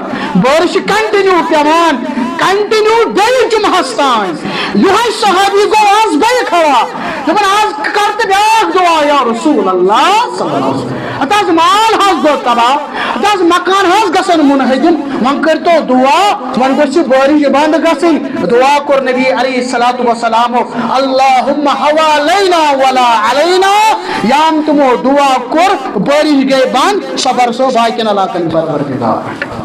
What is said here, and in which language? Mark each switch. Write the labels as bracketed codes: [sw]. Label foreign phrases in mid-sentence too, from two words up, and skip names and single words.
[ks] بٲرِش چھِ کنٹِنیو پیوان کنٹِنیو بیٚیہِ جمعہس تام یِہوے صحابی گوٚو آز بیٚیہِ کھڑا دپان آز کر تہٕ بیاکھ دعا یا رسول اللہ صلی اللہ علیہ وسلم اتھ حظ مال حظ گوٚو تباہ اتھ حظ مکان حظ گژھن منہدم وۄنۍ کٔرۍتو دعا وۄنۍ گٔژھ بٲرِش بنٛد گژھٕنۍ دعا کوٚر نبی علیہ الصلوۃ والسلامو [ar] اللہم حوالینا ولا علینا [ks] یام تِمو دعا کوٚر بٲرِش گٔے بنٛد سۄ برسو باقین علاقن پروردگار